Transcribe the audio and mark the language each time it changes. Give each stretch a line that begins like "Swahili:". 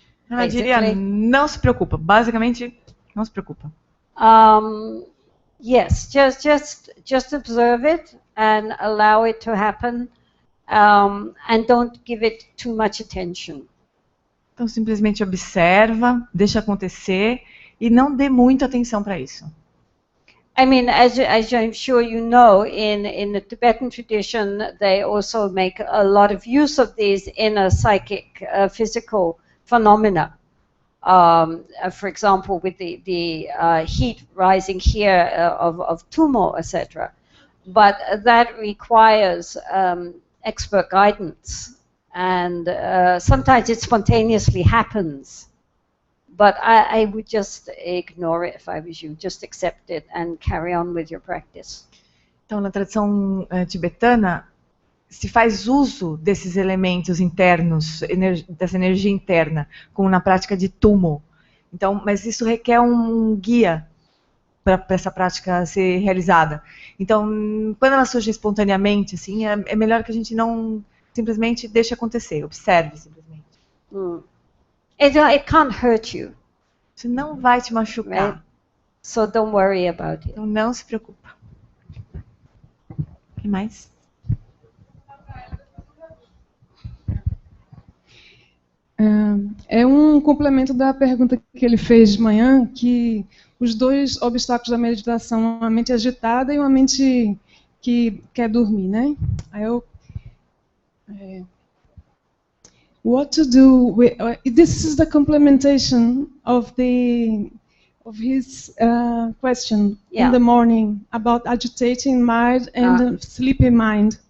Portuguese: Eu diria, não se preocupa. Basicamente, não se preocupa.
English: Yes, just observe it and allow it to happen, and don't give it too much attention.
Portuguese: Então, simplesmente observa, deixa acontecer e não dê muita atenção para isso.
English: I mean, as I'm sure you know, in the Tibetan tradition, they also make a lot of use of these inner psychic, physical phenomena. For example, with the heat rising here of tummo, etc. But that requires expert guidance, and sometimes it spontaneously happens. But I would just ignore it if I was you. Just accept it and carry on with your practice.
Portuguese: Então, na tradição tibetana, se faz uso desses elementos internos, dessa energia interna, como na prática de tummo. Então, mas isso requer um guia. para essa prática ser realizada. Então, quando ela surge espontaneamente, assim, é melhor que a gente não simplesmente deixe acontecer, observe simplesmente.
English: It can't hurt you,
Portuguese: Isso não vai te machucar.
English: right? So don't worry about it.
Portuguese: Então não se preocupa. O que mais? É um complemento da pergunta que ele fez de manhã, que os dois obstáculos da meditação, uma mente agitada e uma mente que quer dormir, né?
English: Aí what to do with, this is the complementation of his question in the morning about agitating mind and sleepy mind.